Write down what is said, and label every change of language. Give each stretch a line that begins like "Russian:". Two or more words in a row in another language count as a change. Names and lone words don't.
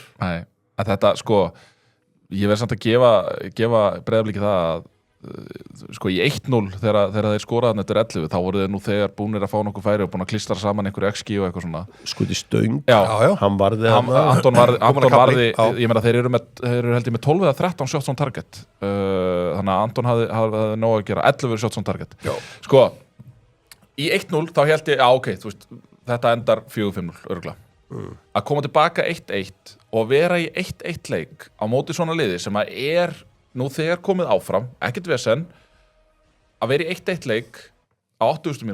Icelandic: Nei, en þetta, sko, ég verð samt að gefa Breiðabliki það að sko í 1-0 þegar þeir skoraðan eftir 11 þá voru þeir nú þegar búnir að fá nokkuð færi og búin að klistra saman einhverju XG og eitthvað svona skuti stöng, hann varði Anton varði, ég meina þeir eru held ég með 12 eða 13
English: shots on target
Icelandic: þannig að Anton hafði nóg að gera 11
English: shots on target
Icelandic: sko, í 1-0 þá held ég, ok, þú veist þetta endar 4-5-0, örugglega að koma tilbaka 1-1 og vera í 1-1 leik á móti svona liði sem að nú þegar komið áfram, ekkert vesen að vera í 1-1 leik á 80.